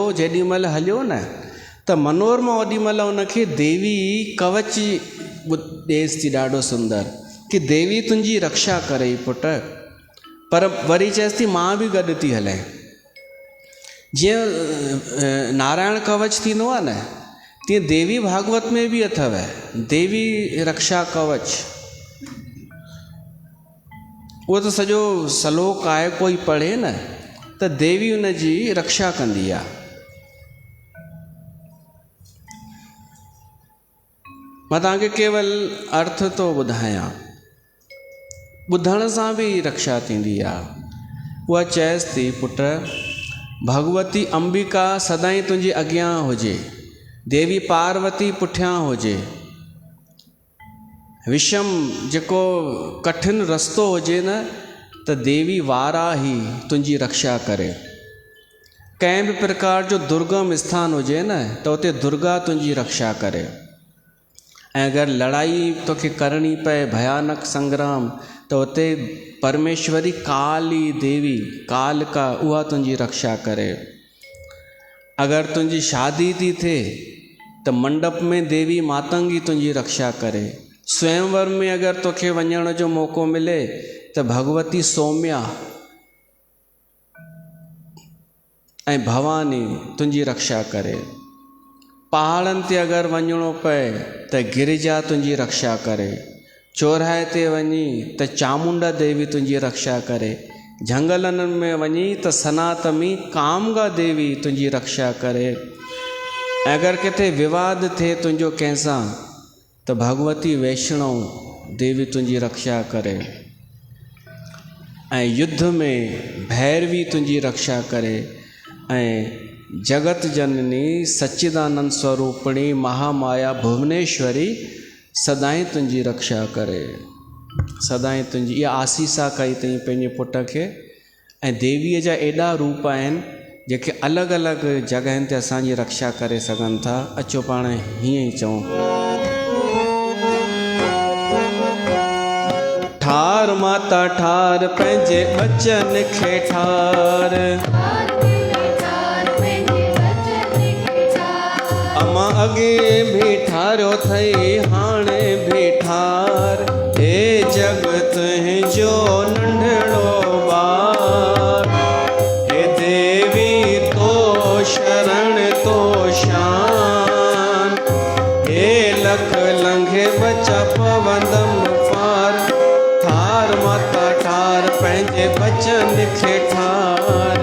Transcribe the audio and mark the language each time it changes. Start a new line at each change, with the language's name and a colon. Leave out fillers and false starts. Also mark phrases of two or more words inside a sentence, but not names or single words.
Sindhi: जेॾी महिल हलियो न त मनोरमा ओॾी महिल उनखे देवी कवच ॾेसि थी ॾाढो सुंदर, कि देवी तुंहिंजी रक्षा करे पुट। पर वरी चएसि थी मां बि गॾु थी हलें। जीअं नारायण कवच थींदो आहे न, तीअं देवी भागवत में बि अथव देवी रक्षा कवच। उहो त सॼो श्लोक आहे, कोई पढ़े न त देवी उन जी रक्षा कंदी आहे। मां तव्हांखे केवल अर्थ थो ॿुधायां, ॿुधण सां बि रक्षा थींदी आहे। उहा चएसि थी पुट भगवती अंबिका सदाईं तुंहिंजे अॻियां हुजे, देवी पार्वती पुठियां हुजे। विषम जेको कठिन रस्तो हुजे न त देवी वाराही तुंहिंजी रक्षा करे। कंहिं बि प्रकार जो दुर्गम स्थान हुजे न त उते दुर्गा तुंहिंजी रक्षा करे। ऐं अगरि लड़ाई तोखे करणी पए, भयानक संग्राम, त उते परमेश्वरी काली देवी कालका उहा तुंहिंजी रक्षा करे। अगरि तुंहिंजी शादी थी थिए त मंडप में देवी मातंगी तुंहिंजी रक्षा करे। स्वयंवर में अगरि तोखे वञण जो मौक़ो मिले त भगवती सौम्या ऐं भवानी तुंहिंजी रक्षा करे। पहाड़नि ते अगरि वञिणो पए त गिरिजा तुंहिंजी रक्षा करे। चौराहे ते वञी त चामुंडा देवी तुंहिंजी रक्षा करे। झंगलनि में वञी त सनातमी कामगा देवी तुंहिंजी रक्षा करे। ऐं अगरि किथे विवाद थिए तुंहिंजो कंहिंसां त भगवती वैष्णव देवी तुंहिंजी रक्षा करे। ऐं युद्ध में भैरवी तुंहिंजी रक्षा करे। ऐं जगत जननी सच्चिदानंद स्वरूपिणी महामाया भुवनेश्वरी सदाईं तुंहिंजी रक्षा करे। सदाईं तुंहिंजी इहा आसीसा कई अथई पंहिंजे पुट खे। ऐं देवीअ जा एॾा रूप आहिनि जेके अलॻि अलॻि जॻहियुनि ते असांजी रक्षा करे सघनि था। अचो पाण हीअं ई चऊं, ठार माता ठार पंहिंजे बचन खे ठार। अमा अॻे बि ठारियो अथई हाणे बि ठार। हे जगत जो नंढड़ो ॿार, हे देवी तो शरण तो शान। हे लख लंघे बचा पवंदम पार। ठार माता ठार पंहिंजे बचन खे ठार।